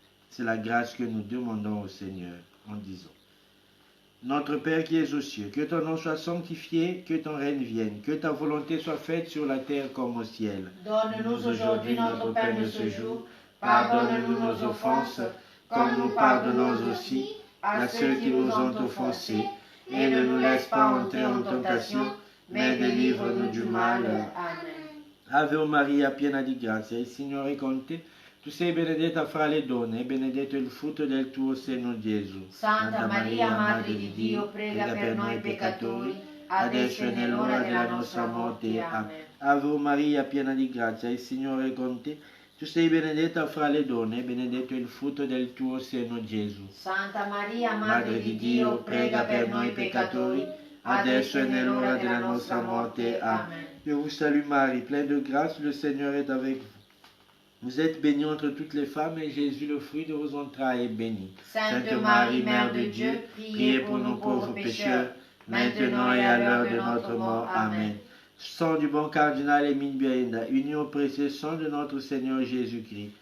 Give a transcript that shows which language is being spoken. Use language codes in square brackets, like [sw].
[fr] C'est la grâce que nous demandons au Seigneur en disant: Notre Père qui es aux cieux, que ton nom soit sanctifié, que ton règne vienne, que ta volonté soit faite sur la terre comme au ciel. Donne-nous aujourd'hui notre pain de ce jour. Pardonne-nous nos offenses, comme nous pardonnons aussi à ceux qui nous ont offensés. Et ne nous laisse pas entrer en tentation, mais délivre-nous du mal. Amen. [it] Ave Maria, piena di grazia, il Signore è con te. Tu sei benedetta fra le donne, e benedetto il frutto del tuo seno, Gesù. Santa Maria, Madre di Dio, prega per noi peccatori, adesso e nell'ora della nostra morte. Amen. Ave Maria, piena di grazia, il Signore è con te. Tu sei benedetta fra le donne, e benedetto il frutto del tuo seno, Gesù. Santa Maria, Madre di Dio, prega per noi peccatori, adesso e nell'ora della nostra morte. Amen. [fr] Je vous salue Marie, pleine de grâce, le Seigneur est avec vous. Vous êtes bénie entre toutes les femmes, et Jésus, le fruit de vos entrailles, est béni. Sainte Marie, Mère de Dieu, priez pour nous pauvres pécheurs, maintenant et à l'heure de notre mort. Amen. Sang du bon cardinal Émile Biaenda, uni au précieux sang de notre Seigneur Jésus-Christ,